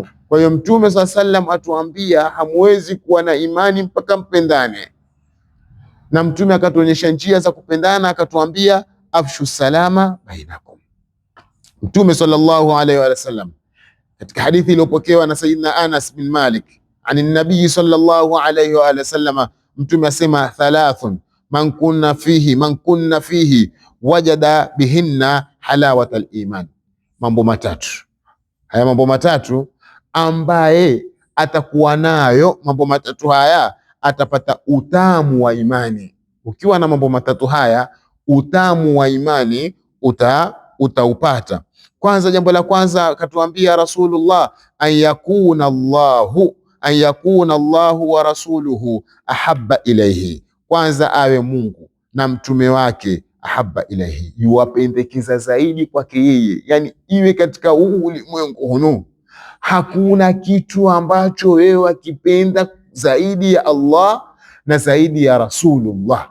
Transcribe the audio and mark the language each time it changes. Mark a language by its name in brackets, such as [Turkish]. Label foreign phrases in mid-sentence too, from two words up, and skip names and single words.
[Swahili] Kwa hiyo Mtume SAW atuambia hamwezi kuwa na imani mpaka mpendane, na Mtume akatuonyesha njia za kupendana, akatuambia [Arabic] أفشوا السلام بينكم. [Swahili] Mtume [Arabic] صلى الله عليه وسلم [Swahili] katika hadithi iliyopokewa na Sayyidina Anas bin Malik [Arabic] عن النبي صلى الله عليه وسلم, [Swahili] Mtume asema [Arabic] ثلاث من كن فيه وجد بهن حلاوة الإيمان. [Swahili] Mambo matatu. Haya mambo matatu ambaye atakuwa nayo mambo matatu haya atapata utamu wa imani. Ukiwa na mambo matatu haya utamu wa imani utaupata. Kwanza, jambo la kwanza katuambia Rasulullah, [Arabic] أن يكون الله ورسوله أحب إليه, [Swahili] kwanza awe Mungu na mtume wake [Arabic] أحب إليه, [Swahili] yuwapendekeza zaidi kwake yeye. Yani iwe katika ulimwengu hunu hakuna kitu ambacho wewe wakipenda zaidi ya Allah na zaidi ya Rasulullah.